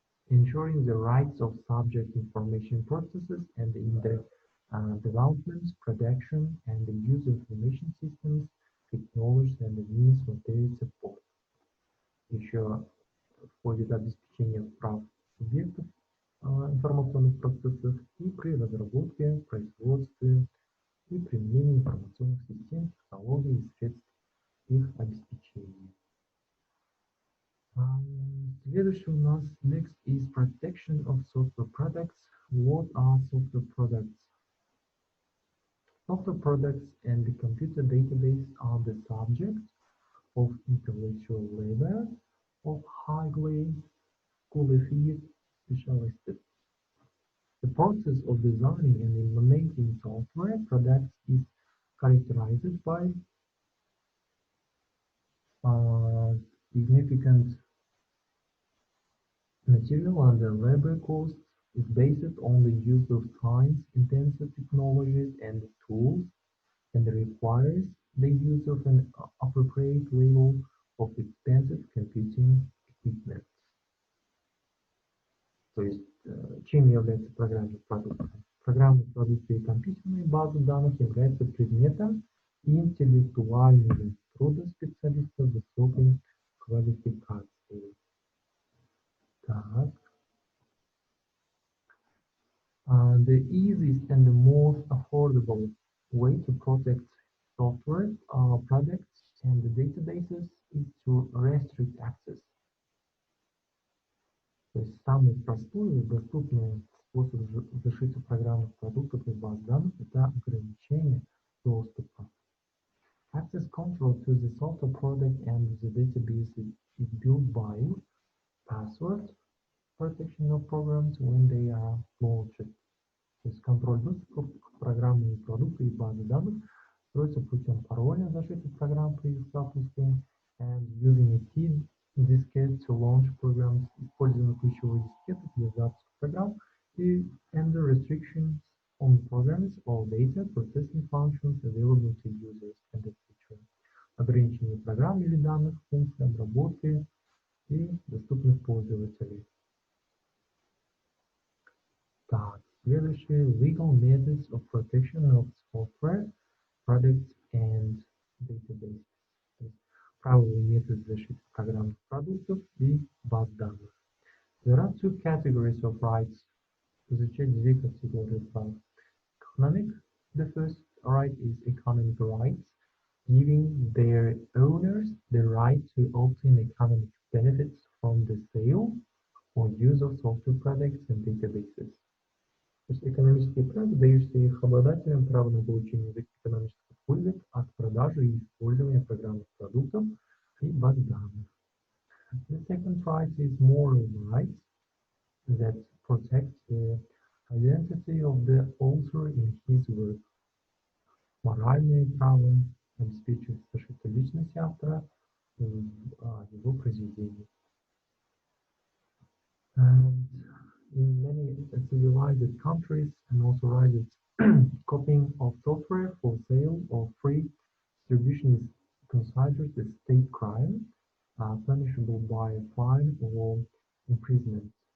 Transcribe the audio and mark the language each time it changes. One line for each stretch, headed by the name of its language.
English: Ensuring the rights of subject information processes and in the development, production, and the use of information systems, technologies, and the means of their support.
Russian: Еще входит обеспечение прав субъектов информационных процессов и при разработке, производстве и применении информационных систем, технологий и средств их обеспечения. Следующий у нас
English: next is protection of software products. What are software products? Software products and the computer database are the subject of intellectual labor of highly qualified specialists. The process of designing and implementing software products is characterized by significant material and labor costs, is based on the use of science-intensive technologies and tools, and requires the use of an appropriate level of expensive computing equipment.
Russian: То есть, чем является программный продукт? Программные продукты и компьютерные базы данных являются предметом интеллектуального труда специалистов высокой квалификации. Так.
English: The easiest and the most affordable way to protect software products and the databases is to restrict access.
Russian: То есть самый простой и доступный способ защиты программных продуктов и баз данных – это ограничение доступа.
English: Access control to the software product and the database is built by password protection of programs when they are launched.
Russian: То есть контроль доступа к программным продуктам и базы данных строится путем пароля защиты программ при их запуске
English: and using a key diskette to launch programs,
Russian: использование ключевой дискеты для запуска программ и
English: and the restrictions on programs or data processing functions available to users and the feature.
Russian: Ограничение программ или данных, функций обработки и доступных пользователей. Так, следующее
English: legal methods of protection of software, products and databases.
Russian: Правила и методы защиты программных продуктов и баз данных.
English: There are two categories of rights.
Russian: Изучать две категории прав.
English: Economic. The first right is economic rights. giving their owners the right to obtain economic benefits from the sale or use of software products and databases.
Russian: То есть экономические права, дающие их обладателям право на получение экономической пользы от продажи и использования программных продуктов и баз данных.
English: The second right is moral rights that protect the identity of the author in his work.
Russian: Моральные права обеспечивают защиту личности автора в его произведении.
English: And in many civilized countries, unauthorized copying of software for sale or free distribution is considered a state crime, punishable by a fine or imprisonment.